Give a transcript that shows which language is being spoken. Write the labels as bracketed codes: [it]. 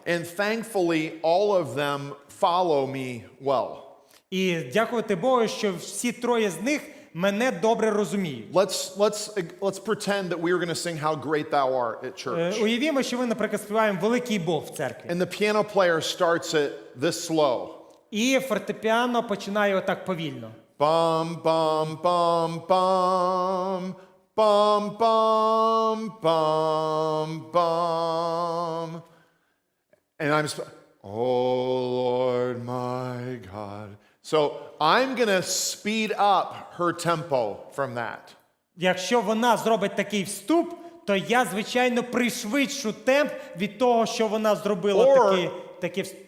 [en] And thankfully, all of them follow me well. [uk] І дякувати Богу, що всі 3 з них мене добре розуміють. [en] Let's pretend that we are going to sing How Great Thou Art at church. [uk] Уявімо, що ми, наприклад, співаємо «Великий Бог» в церкві. [en] And the piano player starts it this slow. [uk] І фортепіано починає отак повільно. Bum, bum, bum, bum. Bum, bum, bum, bum. [en] And oh Lord my God. So I'm going to speed up her tempo from that. [uk] Якщо вона зробить такий вступ, то я, звичайно, пришвидшу темп від того, що вона зробила такий вступ.